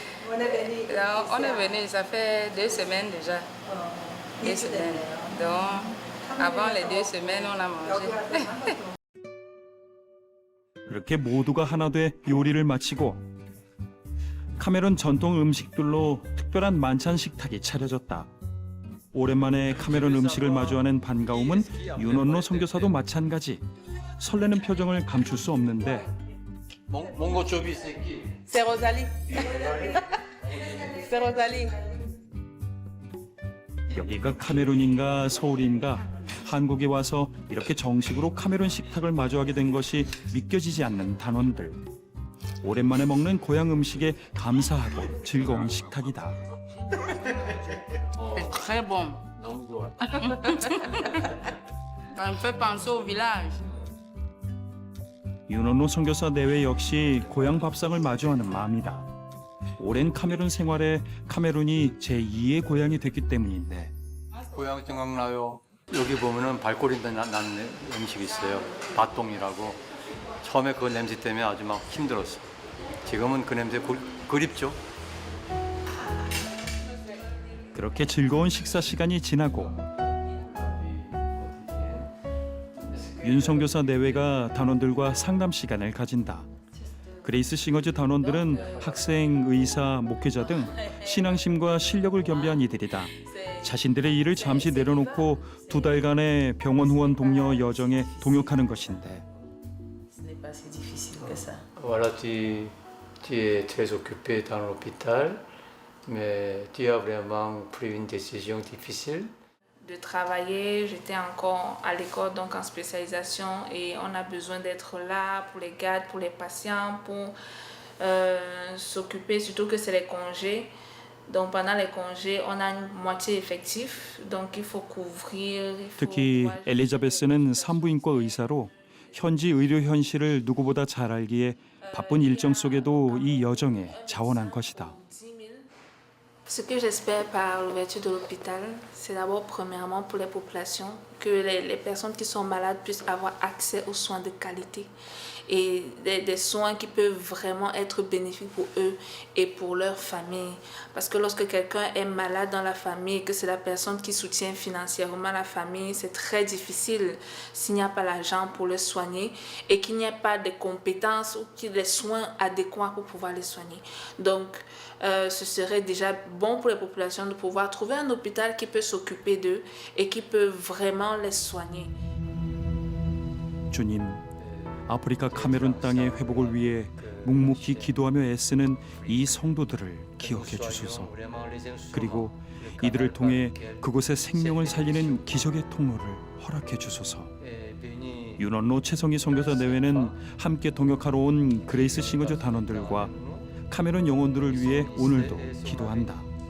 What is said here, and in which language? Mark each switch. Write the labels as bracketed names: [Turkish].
[French] On est venu, ça fait 2 semaines déjà. 2 semaines. Donc, avant les 2 semaines, on a mangé. [Korean] 그렇게 모두가 하나 돼 요리를 마치고 카메룬 전통 음식들로 특별한 만찬 식탁이 차려졌다. 오랜만에 카메룬 음식을 마주하는 반가움은 윤원로 선교사도 마찬가지. 설레는 표정을 감출 수 없는데 몽고초비 새끼. [French] C'est Rosalie. C'est Rosalie. [Korean] 여기가 카메룬인가 서울인가 한국에 와서 이렇게 정식으로 카메룬 식탁을 마주하게 된 것이 믿겨지지 않는 단원들. 오랜만에 먹는 고향 음식에 감사하고 즐거운 식탁이다. [French] C'est très bon. [Korean] 너무 좋아. [French] Ça me fait penser au village. [Korean] 윤원로 선교사 내외 역시 고향 밥상을 마주하는 마음이다. 오랜 카메룬 생활에 카메룬이 제2의 고향이 됐기 때문인데 고향 생각나요. 여기 보면은 발꼬리 나는 음식이 있어요. 바똥이라고. 처음에 그 냄새 때문에 아주 막 힘들었어. 지금은 그 냄새 그립죠. 그렇게 즐거운 식사 시간이 지나고 윤 선교사 내외가 단원들과 상담 시간을 가진다. 그레이스 싱어즈 단원들은 학생, 의사, 목회자 등 신앙심과 실력을 겸비한 이들이다. 자신들의 일을 잠시 내려놓고 2달간의 병원 후원 독려 여정에 동역하는 것인데 [French] Voilà, tu es très occupé dans l'hôpital, mais tu as vraiment pris une décision difficile. De travailler, j'étais encore à l'école, donc en spécialisation, et on a besoin d'être là pour les gardes, pour les patients, pour s'occuper, surtout que c'est les congés. Donc pendant les congés, on a une moitié effectif, donc il faut couvrir. Il faut [Korean] 특히 엘리자베스는 산부인과 의사로 현지 의료 현실을 누구보다 잘 알기에 바쁜 일정 속에도 이 여정에 자원한 것이다. [French] Ce que j'espère par l'ouverture de l'hôpital, c'est d'abord premièrement pour les populations, que les personnes qui sont malades puissent avoir accès aux soins de qualité et des soins qui peuvent vraiment être bénéfiques pour eux et pour leur famille. Parce que lorsque quelqu'un est malade dans la famille et que c'est la personne qui soutient financièrement la famille, c'est très difficile s'il n'y a pas l'argent pour le soigner et qu'il n'y ait pas de compétences ou des soins adéquats pour pouvoir les soigner. Donc, ce serait déjà bon pour les populations de pouvoir trouver un hôpital qui peut s'occuper d'eux et qui peut vraiment les soigner. [Korean] 주님, 아프리카 카메룬 땅의 회복을 위해 묵묵히 기도하며 애쓰는 이 성도들을 기억해 주소서. 그리고 이들을 통해 그곳의 생명을 살리는 기적의 통로를 허락해 주소서. 윤원로 최성희 선교사 내외는 함께 동역하러 온 그레이스 싱어즈 단원들과 카메룬 영혼들을 위해 오늘도 기도한다.